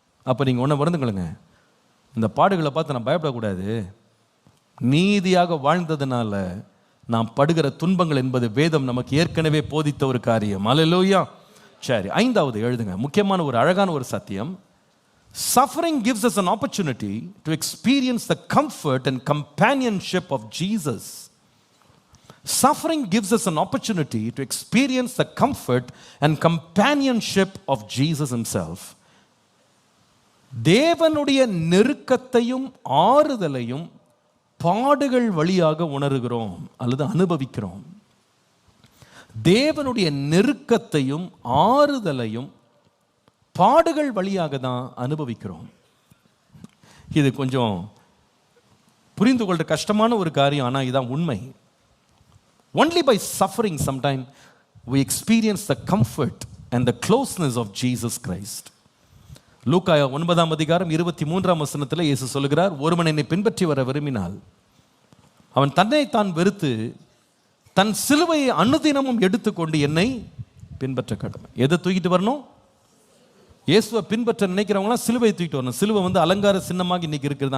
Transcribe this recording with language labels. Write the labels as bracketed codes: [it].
[ta] அப்போ நீங்கள் ஒன்றை மறந்துங்களுங்க, இந்த பாடுகளை பார்த்து நான் பயப்படக்கூடாது. நீதியாக வாழ்ந்ததுனால நாம் படுகிற துன்பங்கள் என்பது வேதம் நமக்கு ஏற்கனவே போதித்த ஒரு காரியம். அல்லேலூயா. சரி, 5வது எழுதுங்க, முக்கியமான ஒரு அழகான ஒரு சத்தியம். [en] Suffering gives us an opportunity to experience the comfort and companionship of Jesus. Suffering gives us an opportunity to experience the comfort and companionship of Jesus himself. [ta] தேவனுடைய நெருக்கத்தையும் ஆறுதலையும் பாடுகள் வழியாக உணர்கிறோம் அல்லது அனுபவிக்கிறோம். தேவனுடைய நெருக்கத்தையும் ஆறுதலையும் பாடுகள் வழியாக தான் அனுபவிக்கிறோம். இது கொஞ்சம் புரிந்து கொள்ற கஷ்டமான ஒரு காரியம், ஆனால் இதுதான் உண்மை. [en] Only by suffering sometime we experience the comfort and the closeness of Jesus Christ. [ta] லூக்கா 9:23 இயேசு சொல்லுகிறார், ஒருவன் என்னை பின்பற்றி வர விரும்பினால் அவன் தன்னை தான் வெறுத்து தன் சிலுவையை அனுதினமும் எடுத்துக்கொண்டு என்னை பின்பற்ற கடமை. எதை தூக்கிட்டு வரணும்? இயேசுவை பின்பற்ற நினைக்கிறவங்களாம் சிலுவையை தூக்கிட்டு வரணும். சிலுவை அலங்கார சின்னமாக இன்னைக்கு இருக்கிறது.